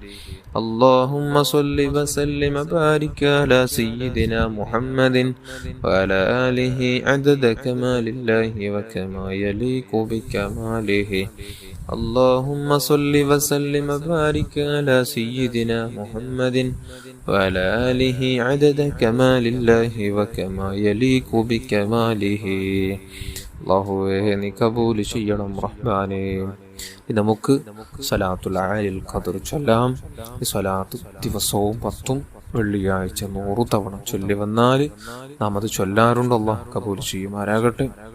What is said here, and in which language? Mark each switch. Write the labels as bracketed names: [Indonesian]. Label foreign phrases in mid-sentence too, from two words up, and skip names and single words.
[Arabic] اللهم صل وسلم وبارك على سيدنا محمد وعلى آله عدد كمال الله وكما يليق بكماله. اللهم صل وسلم وبارك على سيدنا محمد وعلى آله عدد كمال الله وكما يليق بكماله. [Malayalam] അല്ലാഹുവേ നീ കബൂൽ ചെയ്യണം റഹ്മാനേ. നമുക്ക് സ്വലാത്തുൽ ആലിൽ ഖദ്ർ ചൊല്ലാം. ഈ സ്വലാത്ത് ദിവസവും 10 വെള്ളിയാഴ്ച 100 തവണ ചൊല്ലി വന്നാൽ നാം അത് ചൊല്ലാറുണ്ട്. അല്ലാഹു കബൂൽ ചെയ്യുമാറാകട്ടെ.